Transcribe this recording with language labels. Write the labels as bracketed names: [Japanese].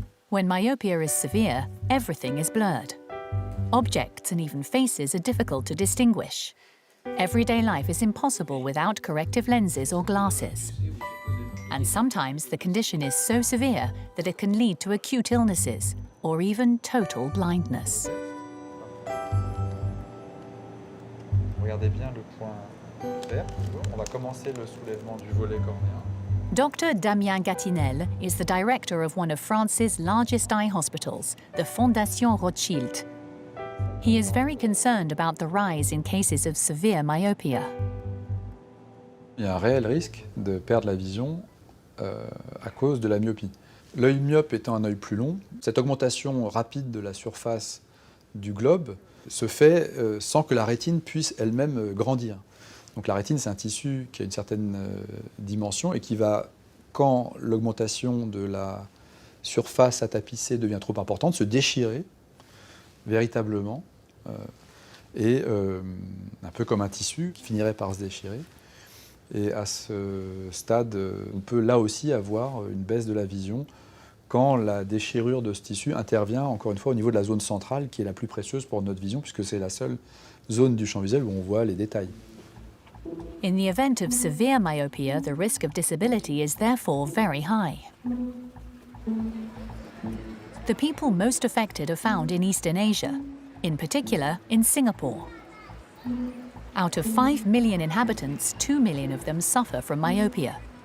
[English] When myopia is severe, everything is blurred. Objects and even faces are difficult to distinguish. Everyday life is impossible without corrective lenses or glasses. And sometimes the condition is so severe that it can lead to acute illnesses or even total blindness. [French] Regardez bien le point vert. On va commencer le soulèvement du volet cornéen. [English] Dr. Damien Gatinel is the director of one of France's largest eye hospitals, the Fondation Rothschild. He is very concerned about the rise in cases of severe myopia. [French] Il y a un réel risque de perdre la vision à cause de la myopie. L'œil myope étant un œil plus long, cette augmentation rapide de la surface du globe se fait sans que la rétine puisse elle-même grandir. Donc la rétine, c'est un tissu qui a une certaine dimension et qui va, quand l'augmentation de la surface à tapisser devient trop importante, se déchirer véritablement, et un peu comme un tissu qui finirait par se déchirer. Et à ce stade, on peut là aussi avoir une baisse de la vision quand la déchirure de ce tissu intervient, encore une fois, au niveau de la zone centrale, qui est la plus précieuse pour notre vision, puisque c'est la seule zone du champ visuel où on voit les détails. [English] In the event of severe myopia, the risk of disability is therefore very high. The people most affected are found in Eastern Asia, in particular in Singapore. Out of 5 million inhabitants, 2 million of them suffer from myopia.